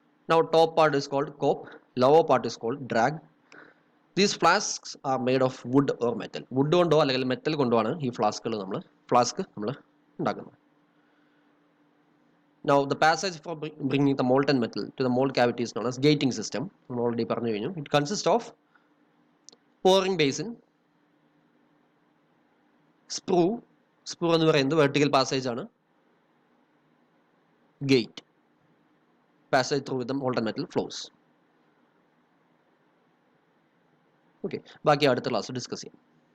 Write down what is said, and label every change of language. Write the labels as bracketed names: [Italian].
[English] Now top part is called cope, lower part is called drag. These flasks are made of wood or metal. [Malayalam] Wood കൊണ്ടോ അല്ലെങ്കിൽ metal കൊണ്ടോ ആണ് ഈ flask നമ്മൾ ഉണ്ടാക്കുന്നത്. [English] Now the passage for bringing the molten metal to the mold cavity is known as gating system. [Malayalam] നമ്മൾ already പറഞ്ഞു കഴിഞ്ഞു. [English] It consists of pouring basin, [Malayalam] sprue എന്ന് പറയുന്നത് വെർട്ടിക്കൽ പാസേജ് ആണ്, gate. [English] passage through the molten metal flows. [Malayalam] Okay, ബാക്കി അടുത്ത class discuss ചെയ്യാം.